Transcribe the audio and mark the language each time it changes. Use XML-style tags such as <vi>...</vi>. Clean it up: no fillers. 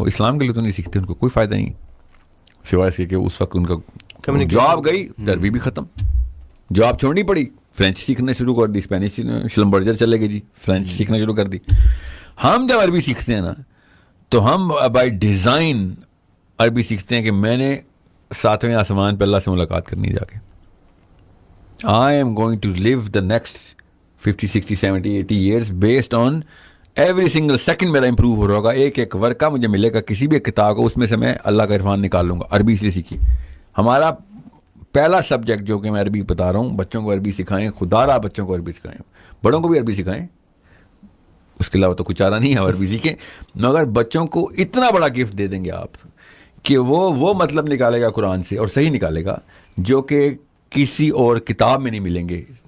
<ur>وہ اسلام کے لیے تو نہیں سیکھتے, ان کو کوئی فائدہ نہیں سوائے اس کے کہ اس وقت ان کا جاب گئی, عربی بھی ختم, جاب چھوڑنی پڑی, فرینچ سیکھنا شروع کر دی, اسپینش شلمبرجر چلے گئی جی, فرینچ سیکھنا شروع کر دی. ہم جب عربی سیکھتے ہیں نا تو ہم بائی ڈیزائن عربی سیکھتے ہیں کہ میں نے 7ویں آسمان پہ اللہ سے ملاقات کرنی جا کے.</ur> <en>I am going to live the next 50, 60, 70, 80 years based on every single second</en> <ur>میرا امپروو ہو رہا ہوگا. ایک ایک ورقہ مجھے ملے گا کسی بھی کتاب کو, اس میں سے میں اللہ کا عرفان نکال لوں گا. عربی سے سیکھی. ہمارا پہلا سبجیکٹ جو کہ میں عربی بتا رہا ہوں, بچوں کو عربی سکھائیں, خدا را بچوں کو عربی سکھائیں, بڑوں کو بھی عربی سکھائیں, اس کے علاوہ تو کچھ چارہ نہیں ہے, عربی سیکھیں. مگر بچوں کو اتنا بڑا گفٹ دے دیں گے آپ کہ وہ مطلب نکالے گا قرآن سے, اور صحیح نکالے گا, جو کہ کسی اور کتاب میں نہیں ملیں گے.</ur>